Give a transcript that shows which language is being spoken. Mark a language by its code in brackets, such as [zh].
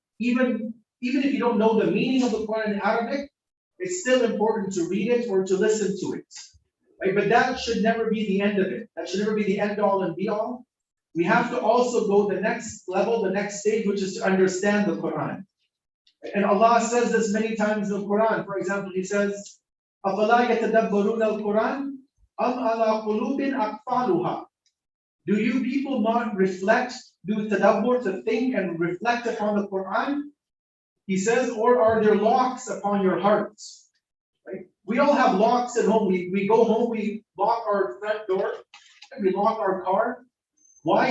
[en] Even if you don't know the meaning of the Quran in Arabic, it's still important to read it or to listen to it. Right? But that should never be the end of it. That should never be the end all and be all. We have to also go the next level, the next stage, which is to understand the Quran. And Allah says this many times in the Quran. For example, He says, [ar] أَفَلَا يَتَدَبَّرُونَ الْقُرْآنَ أَمْ عَلَى قُلُوبٍ أَقْفَالُهَا. [en] Do you people not reflect, do tadabbur, to think and reflect upon the Quran? He says, or are there locks upon your hearts? Right? We all have locks at home. We go home, we lock our front door, and we lock our car. Why?